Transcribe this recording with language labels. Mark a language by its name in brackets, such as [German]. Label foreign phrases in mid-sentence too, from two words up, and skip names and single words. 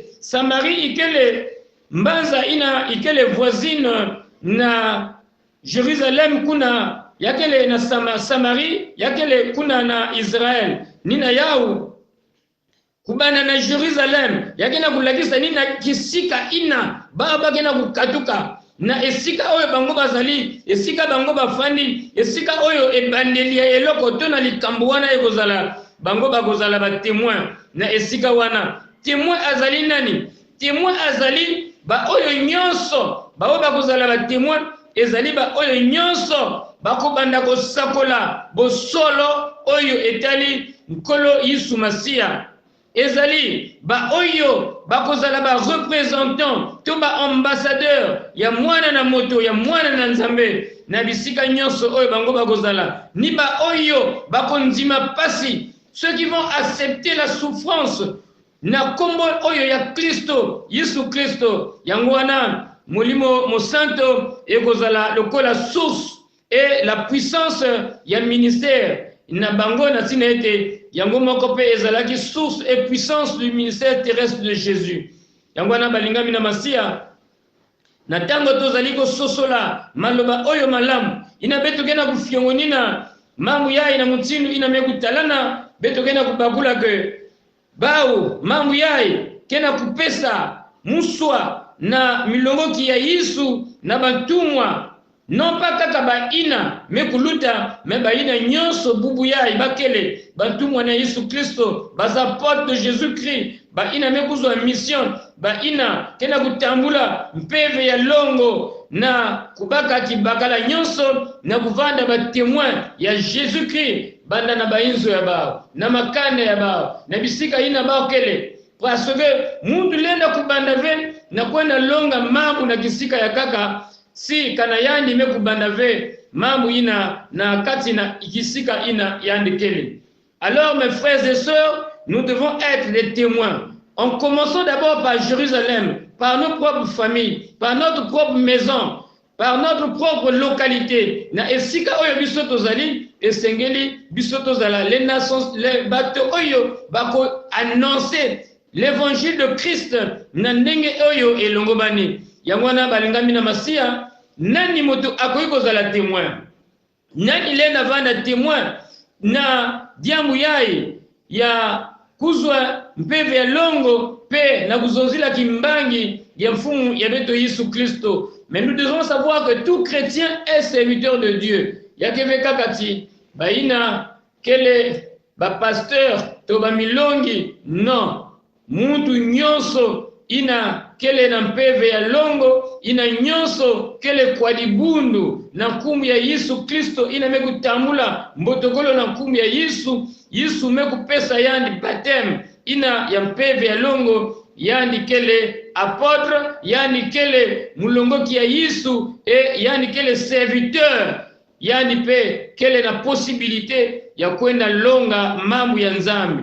[Kituba (Democratic Republic of Congo)] Samari ikele mbanza ina ikele voisine na Jerusalem kuna yakele na Samari yakele kuna na Israel nina yau kubana na Jerusalem yakena kulakisa nina kisika ina baba kena kukatuka na [Lingala] esika oyo bango bazali esika bango bafandi esika oyo ebandeli ya eloko to na likambo wana ekozala bango bakozala ba témoin na esika wana témoin azali nani témoin azali ba oyo nyonso ba oyo bakozala ba témoin ezali ba oyo nyonso bakobanda kosakola bosolo oyo etali nkolo Yesu Masia ezali ba oyo bakozala ba représentant to ba ambassadeur ya mwana na moto ya mwana na Nzambe na bisika nyonso oyo bango bakozala ni ba oyo bakondima pasi [French] ceux qui vont accepter la souffrance [Lingala] na kombo oyo ya Kristo Yesu Kristo yango wana molimo mosanto ekozala lokola [French] source et la puissance [Lingala] ya ministère na bango na tina ete yango moko pe ezalaki [French] source et puissance du ministère terrestre de Jésus [Lingala] yango wana balingami na Masia na tango tozali kososola maloba oyo malamu [Kituba (Democratic Republic of Congo)] ina beto kena kufiongonina mamu ya ina mutinu ina mekutalana beto kena kubakula ke bao mamu ya kena kupesa muswa na milongoki ya Yesu na batumwa [French] non pas [Kituba (Democratic Republic of Congo)] kaka ba ina mekuluta me ba ina nyonso bubu ya bakele batumwa na Yesu Kristo bazapote [French] de Jésus-Christ [Kituba (Democratic Republic of Congo)] ba ina mekuzwa mission ba ina kena kutambula mpeve ya longo na kubaka kibakala nyonso na kuvanda ba témoin ya Jésus-Christ banda na bainzo ya bao na makane ya bao na bisika ina bao kele [French] parce que [Kituba (Democratic Republic of Congo)] mundu lenda kubanda ve na kwenda longa mambo na kisika ya kaka si kana yandi mekubanda ve mambo ina na kati na kisika ina yandi kele. [French] Alors mes frères et sœurs, nous devons être des témoins. En commençant d'abord par Jérusalem, par nos propres familles, par notre propre maison, par notre propre localité. [Lingala] Na esika oyo biso tozali esengeli biso tozala [French] les nations [Lingala] les bato oyo bako [French] annoncer l'évangile de Christ [Lingala] na ndenge oyo elongobani. Yango na balingami na Masia nani moto akoyi kozala témoin. [Kituba (Democratic Republic of Congo)] Nani lena vanda témoin na diamu yai ya kuzwa mpeve ya longo pe na kuzonzila kimbangi ya mfumu ya beto Yesu Kristo. [French] Mais nous devons savoir que tout chrétien est serviteur de Dieu. [Kituba (Democratic Republic of Congo)] Yakeve kakati baina kele ba pasteur to ba milongi non. Muntu nyonso ina kele na mpeve ya longo ina nyonso kele kwa libundu na kumu ya Yesu Kristo ina mekutambula mbotokolo na kumu ya Yesu mekupesa yandi baptême ina ya mpeve ya longo yandi kele apôtre yandi kele mulongoki ya Yesu et yandi kele serviteur yandi pe kele na possibilité ya kwenda longa mambo ya Nzambi.